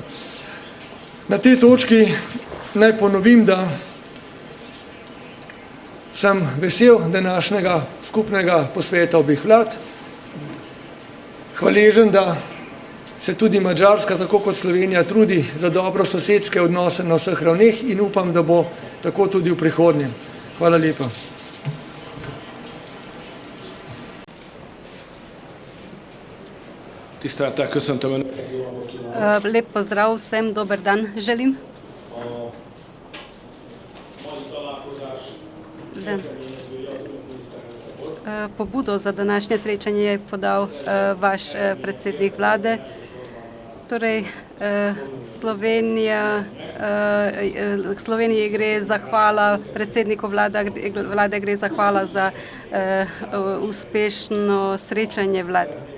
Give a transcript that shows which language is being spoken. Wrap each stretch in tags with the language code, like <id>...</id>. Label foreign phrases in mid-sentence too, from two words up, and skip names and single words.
<sl>Na tej točki naj ponovim, da sem vesel današnjega skupnega posveta obeh vlad, hvaležen, da se tudi Madžarska, tako kot Slovenija, trudi za dobro sosedske odnose na vseh ravneh in upam, da bo tako tudi v prihodnje. Hvala lepa.</sl> <hu>Tisztelettel köszöntöm Önöket.</hu> <sl>Lep pozdrav vsem, dober dan želim. Pobudo za današnje srečanje je podal vaš predsednik vlade. Torej, Sloveniji gre zahvala, predsedniku vlade gre zahvala za uspešno srečanje vlad.</sl>